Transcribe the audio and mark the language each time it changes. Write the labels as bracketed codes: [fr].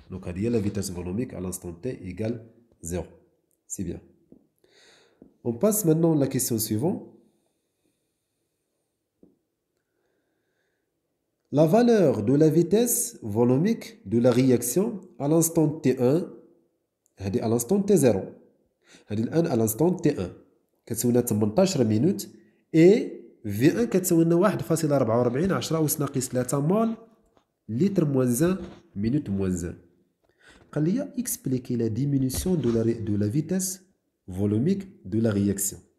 [ar] دونك هذه هي لا فيتاس فولوميك [fr] à l'instant t égale 0. C'est bien. On passe maintenant à la question suivante. La valeur de la vitesse volumique de la réaction à l'instant t1 هذه à l'instant t0. [ar] هذه الآن [fr] à l'instant t1 [ar] كتساوي لنا 18 مينوت et v1 كتساوي لنا 1.44 10 أس ناقص 3 مول لتر موان 1 [fr] minute moins 1. [ar] قال لي [fr] expliquer la diminution de la vitesse volumique de la réaction.